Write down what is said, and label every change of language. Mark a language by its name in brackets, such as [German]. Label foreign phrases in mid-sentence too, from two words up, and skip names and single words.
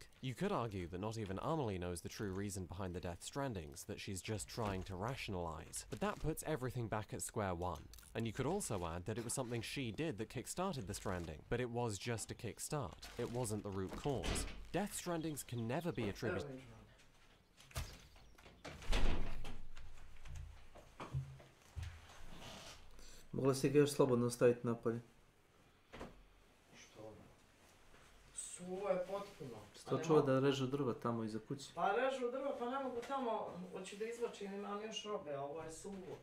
[English] You could argue that not even Amelie knows the true reason behind the Death Strandings, that she's just trying to rationalize. But that puts everything back at square one. And you could also add that it was something she did that kickstarted the Stranding, but it was just a kickstart. It wasn't the root cause. Death Strandings can never be attributed. [Serbian] Mogla si ga još slobodno staviti napolje. Što? Suvo je potpuno. Što čuo da režu drva tamo iza kuće? Pa režu drva, pa ne mogu tamo, hoću da izvlačim, imam još robe, a ovo je suvo.